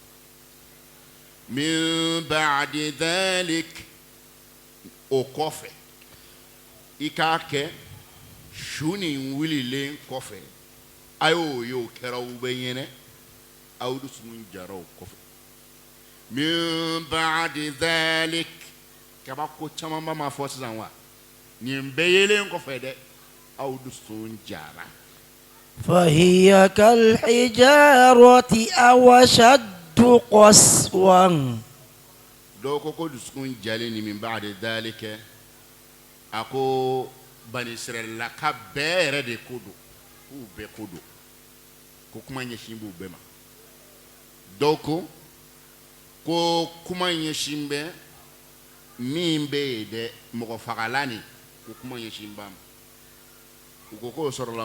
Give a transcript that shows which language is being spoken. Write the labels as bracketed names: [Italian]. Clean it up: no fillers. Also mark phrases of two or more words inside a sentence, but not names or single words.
[Arabic] من بعد ذلك [Bambara] o kɔfɛ i k'a kɛ su nin wililen kɔfɛ a y'o kɛra u bɛ ɲɛnɛ aw dusukun jara o kɔfɛ [Arabic] من بعد ذلك [Bambara] kabako camanba ma fɔ sisan wa nin bɛɛ yelen kɔfɛ dɛ aw dusukun jara [Arabic] فهي كالحجارة أو أشد قسوة [Bambara] dɔw ko dusukun jalen ni [Arabic] من بعد ذلك [Bambara] a ko Bani Israilaka bɛɛ yɛrɛ de ko don k'u bɛɛ ko don ko kuma ɲɛsin b'u bɛɛ ma dɔw ko kuma ɲɛsin bɛ min bɛ yen dɛ mɔgɔ fagalan nin ko kuma ɲɛsin b'a ma u ko k'o sɔrɔla